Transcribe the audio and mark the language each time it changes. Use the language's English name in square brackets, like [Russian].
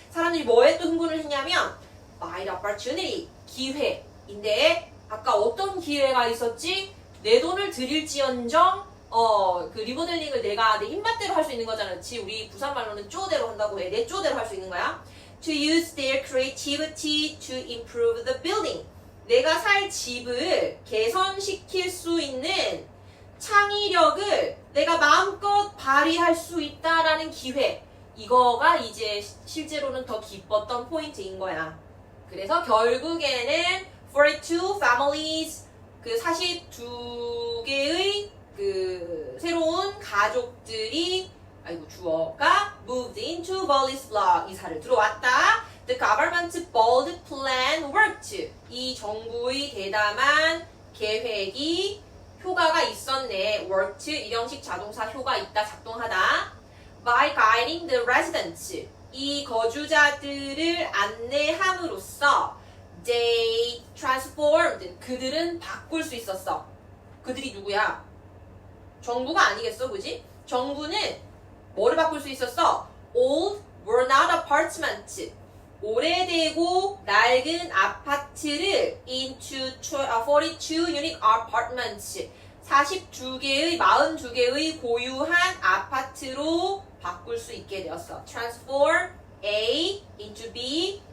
[Korean] 사람들이 뭐에 또 흥분을 했냐면 [English] by the opportunity, [Korean] 기회인데 아까 어떤 기회가 있었지? 내 돈을 드릴지언정 그 리모델링을 내가 내 힘맛대로 할 수 있는 거잖아. 그렇지? 우리 부산말로는 쪼대로 한다고 해. 내 쪼대로 할 수 있는 거야. [English] To use their creativity to improve the building. [Korean] 내가 살 집을 개선시킬 수 있는 창의력을 내가 마음껏 발휘할 수 있다라는 기회. 이거가 이제 실제로는 더 기뻤던 포인트인 거야. 그래서 결국에는 [English] 42 families, [Korean] 그 42개의 그 새로운 가족들이 주어가 [English] moved into Bolislavluk [Korean] 이사를 들어왔다. [English] The government's bold plan worked. [Korean] 이 정부의 대담한 계획이 효과가 있었네. worked 일형식 자동사 효과 있다 작동하다. [English] By guiding the residents. [Korean] 이 거주자들을 안내함으로써 [English] they transformed. [Korean] 그들은 바꿀 수 있었어. 그들이 누구야? 정부가 아니겠어, 그지? 정부는 뭐를 바꿀 수 있었어? [English] Old worn out apartments. [Korean] 오래되고 낡은 아파트를 [English] into 42 unique apartments. [Korean] 42개의 고유한 아파트로 바꿀 수 있게 되었어. [English] Transform A into B.